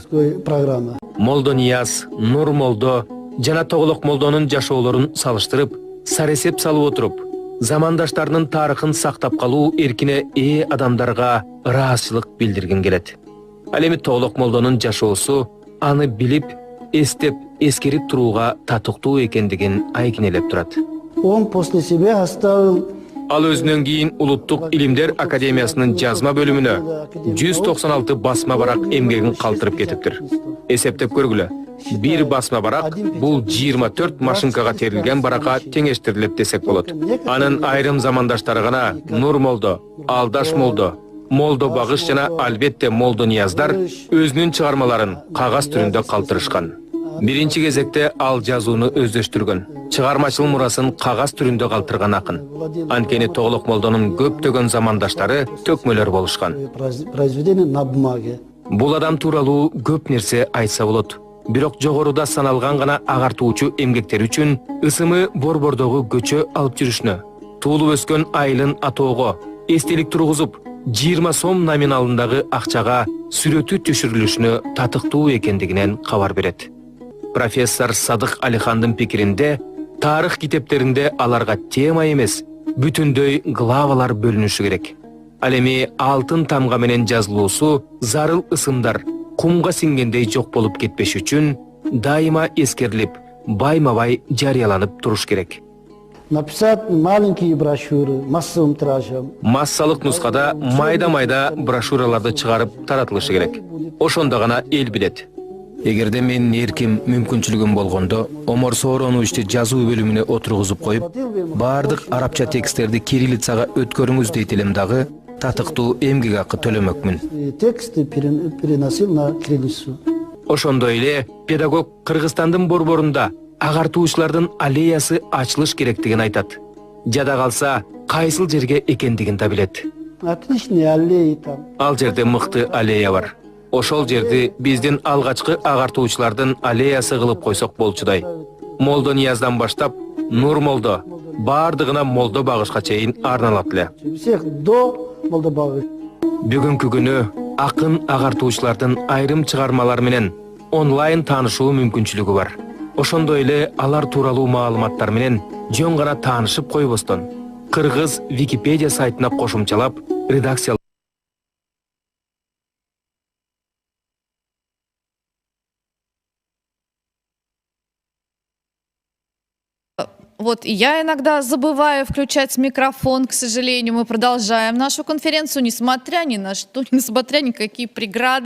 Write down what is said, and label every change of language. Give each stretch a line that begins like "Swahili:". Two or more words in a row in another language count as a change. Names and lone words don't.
Kyrgyz: Молдо Нияз, Нурмолдо жана Тоголок молдонун жашоолорун салыштырып, саресеп салып отуруп, замандаштарынын тарыхын сактап калуу эркине ээ адамдарга ыраазычылык билдиргим келет. Ал эми Тоголок молдонун жашоосу аны билип, эстеп, эскерип турууга татыктуу экендигин айкинелеп турат.
Russian: Он после себя оставил
Kyrgyz: Ал өзүнөн кийин Улуттук Илимдер Академиясынын жазма бөлүмүнө 196 басма барак эмгегин калтырып кетиптир. Эсептеп көргүлө. Бир басма барак бул 24 машинкага терилген баракка теңештирилет десек болот. Анын айрым замандаштары гана Нур молдо, Алдаш молдо, Молдо Багыш жана албетте Молдо Нияздар өзүнүн чыгармаларын кагаз түрүндө калтырышкан. Биринчи кезекте ал жазууну өздөштүргөн, чыгармачыл мурасын кагаз түрүндө калтырган акын. Анткени Тоголок молдонун көптөгөн замандаштары төкмөлөр болушкан.
Russian: произведение на бумаге.
Kyrgyz: Бул адам тууралуу көп нерсе айтса болот. Бирок жогоруда саналган гана агартуучу эмгектер үчүн ысымы борбордогу көчө алып жүрүшүнө, туулуп өскөн айылын атоого, эстелик тургузуп, 20 сом номиналындагы акчага сүрөтү түшүрүлүшүнө татыктуу экендигинен кабар берет. Профессор Садык Алихандын пикиринде, тарых китептеринде аларга тема эмес, бүтүндөй главалар бөлүнүшү керек. Ал эми алтын тамга менен жазылуусу зарыл ысымдар кумга сиңгендей жок болуп кетпеш үчүн дайыма эскерилип, байма-бай жарыяланып туруш керек.
Russian: Написать маленькие брошюры массовым тиражом.
Kyrgyz: Массалык нускада майда-майда брошюраларды чыгарып таратылышы керек. Ошондо гана эл билет. Эгерде менин эрким, мүмкүнчүлүгүм болгондо, Омор Соороновичти жазуу бөлүмүнө отургузуп коюп, баардык арабча тексттерди кириллицага өткөрүңүз дейт элем дагы, татыктуу эмгек акы төлөмөкмүн.
Russian: Тексты переносил на кириллицу.
Kyrgyz: Ошондой эле педагог Кыргызстандын борборунда агартуучулардын аллеясы ачылыш керектигин айтат. Жада калса, кайсыл жерге экендигин да билет.
Russian: Отличные аллеи там.
Kyrgyz: Ал жерде мыкты аллея бар. Ошол жерди биздин алгачкы агартуучулардын аллеясы кылып койсок болчудай. Молдо Нияздан баштап, Нур молдо, баардыгына Молдо Багышка чейин арналат эле.
Russian: Всех до Молдо Багыш.
Kyrgyz: Бүгүнкү күнү акын агартуучулардын айрым чыгармалары менен онлайн таанышуу мүмкүнчүлүгү бар. Ошондой эле алар тууралуу маалыматтар менен жөн гана таанышып койбостон, Кыргыз Википедия сайтына кошумчалап, редакция
Russian: Вот, я иногда забываю включать микрофон, к сожалению. Мы продолжаем нашу конференцию, несмотря ни на что, несмотря ни какие преграды.